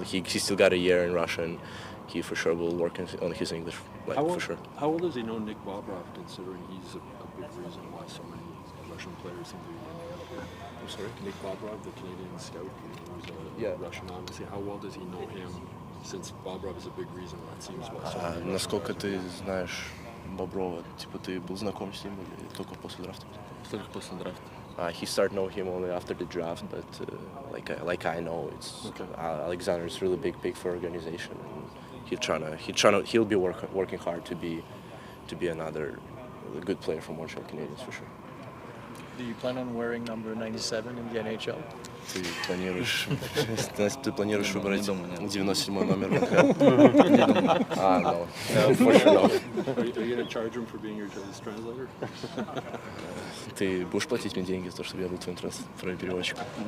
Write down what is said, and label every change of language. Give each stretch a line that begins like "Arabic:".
English: He still got a year in Russia, and he for sure will work on his English, for sure. How old does he know Nick Bobrov, considering he's a big reason why so many Russian players seem to be ending up here? I'm sorry? Nick Bobrov, the Canadian scout, who's a Russian, obviously. How well does he know him, since Bobrov is a big reason why it seems why so many
Russian: Насколько ты знаешь Боброва? Типа ты был знаком с ним или только после драфта? Только после драфта.
English: He started knowing him only after the draft, but like I know, it's Alexander is really big for organization, and he'll be working hard to be another good player for Montreal Canadiens for sure. Do you plan on wearing number 97 in the NHL?
Russian: Ты планируешь выбрать 97-й номер?
English: No, for sure no. Are you going to charge him for being your translator?
Russian: Ты будешь платить мне деньги за то, чтобы я был твоим переводчиком?